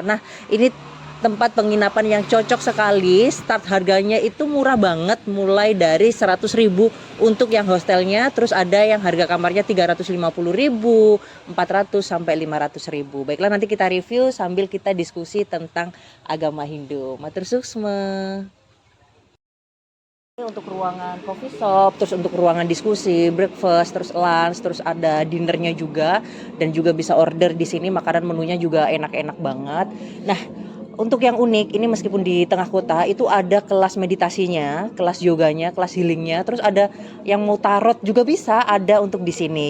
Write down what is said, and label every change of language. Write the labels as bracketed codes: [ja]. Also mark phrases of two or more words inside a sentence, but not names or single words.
[id] Nah, ini tempat penginapan yang cocok sekali. Start harganya itu murah banget, mulai dari 100.000 untuk yang hostelnya, terus ada yang harga kamarnya 350.000, 400 sampai 500.000. Baiklah, nanti kita review sambil kita diskusi tentang agama Hindu. [ban] Matur suksma. [id] Untuk ruangan [en] coffee shop, [id] terus untuk ruangan diskusi, breakfast, terus lunch, terus ada dinernya juga, dan juga bisa order di sini. Makanan menunya juga enak-enak banget. Nah, untuk yang unik ini meskipun di tengah kota itu ada kelas meditasinya, kelas yoganya, kelas healingnya, terus ada yang mau tarot juga bisa ada untuk di sini.